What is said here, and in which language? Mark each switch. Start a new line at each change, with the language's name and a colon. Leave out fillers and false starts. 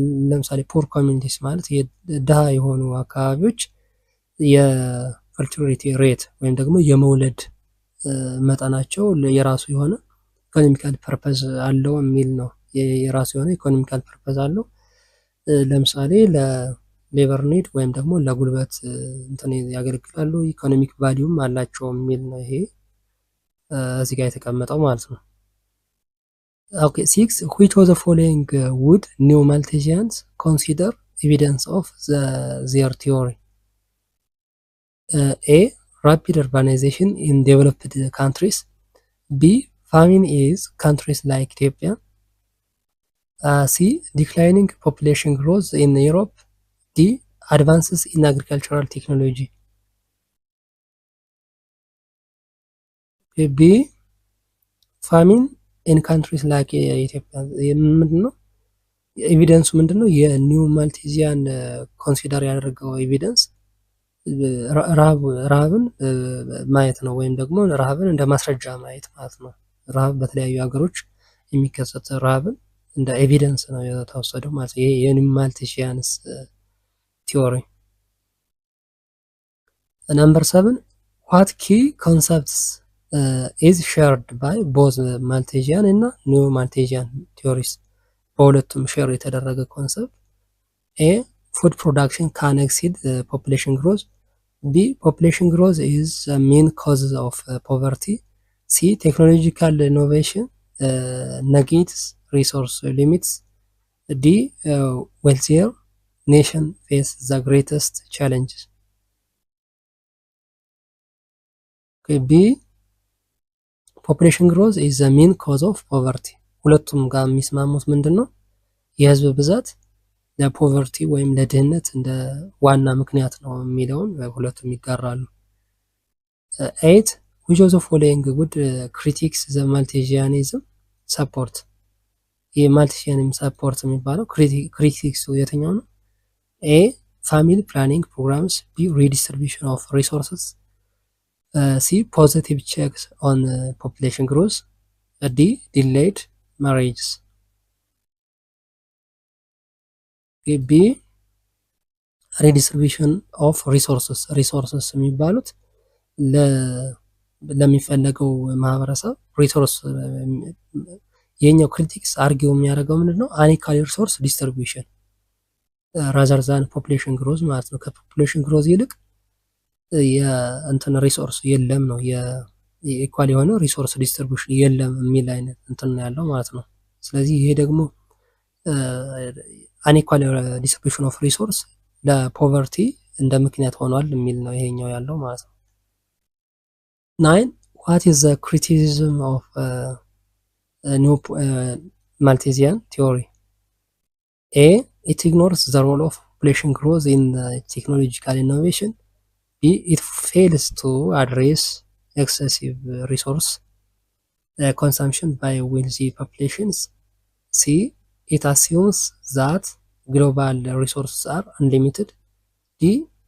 Amharic: ለምሳሌ ፖር ኮሚኒቲስ ማለት የድሃ የሆኑ አካባቢዎች የፈርቲሊቲ ሬት ወይም ደግሞ የመውለድ መጠናቸው የራሱ የሆነ ኢኮኖሚካል ፐርፐዝ አለው የሚል ነው። የራሱ የሆነ ኢኮኖሚካል ፐርፐዝ አለው። ለምሳሌ ለሌበር ኒድ ወይም ደግሞ ለጉልበት እንትን ያገለግላሉ፣ ኢኮኖሚክ ቫሊዩም አላቸው የሚል ነው። ይሄ እዚህ ጋር የተቀመጠው ማለት ነው።
English: ኦኬ 6 which of the following would new Malthusians consider evidence of their theory? A. Rapid urbanization in developed countries. B. Famine is countries like Ethiopia. C. Declining population growth in Europe. D. Advances in agricultural technology. B. Famine in countries like ኢትዮጵያ።
Amharic: ምንድነው ኤቪደንሱ?
English: ምንድነው የኒው ማልቴዚያን ኮንሲደር ያደረገው ኤቪደንስ ረሃብን ማየት ነው፣ ወይም ደግሞ ረሃብን እንደ ማስረጃ ማየት ማለት ነው። ረሃብ በተለያዩ ሀገሮች የሚከሰት ረሃብን እንደ ኤቪደንስ ነው የተወሰደው ማለት ነው። ይሄ የኒው ማልቴዚያንስ ቲዎሪ። ነምበር 7 what key concepts is shared by both Malthusian እና ኒው ማልቴዚያን ቲዎሪስ?
Amharic: በሁለቱም ሼር የተደረገ ኮንሰፕት
English: ኤ food production can exceed population growth. B. Population growth is the main cause of poverty. C. Technological innovation negates resource limits. D. Wealthier nation face the greatest challenges. Okay, B. Population growth is the main cause of poverty.
Amharic: ሁለቱም ጋር የሚስማሙት ምንድነው? የህዝብ ብዛት ለፖቨርቲ ወይም ለድህነት እንደ ዋና ምክንያት ነው የሚለውን ሁለቱም ይጋራሉ። 8
English: which of the following would critics the Malthusianism support?
Amharic: የማልቴዚያኒዝም ሰፖርት የሚባለው ክሪቲክሱ የትኛው ነው?
English: A. family planning programs. B. redistribution of resources. C. positive checks on population growth. D. delayed marriages. B. redistribution of resources
Amharic: የሚባሉት ለሚፈለገው ማህበረሰብ ሪሶርስ የኛው ክሪቲክስ አርጊው የሚያደርገው ምንድነው? አኒካል ሪሶርስ ዲስትሪቢዩሽን ራዘር ዛን ፖፑሌሽን ግሮዝ ማለት ነው። ከፖፑሌሽን ግሮዝ ይልቅ የእንትን ሪሶርስ የለም ነው፣ የኢኳል የሆነ ሪሶርስ ዲስትሪቢዩሽን የለም የሚል አይነት እንትን ነው ያለው ማለት ነው። ስለዚህ ይሄ ደግሞ አንኢኳል ዲስትሪቢዩሽን ኦፍ ሪሶርስ ለፖቨርቲ እንደ ምክንያት ሆኗል የሚል ነው ይሄኛው ያለው ማለት ነው። 9
English: what is the criticism of new Malthusian theory? A. It ignores the role of population growth in technological innovation. B. It fails to address excessive resource consumption by wealthy populations. C. It assumes that global resources are unlimited. D.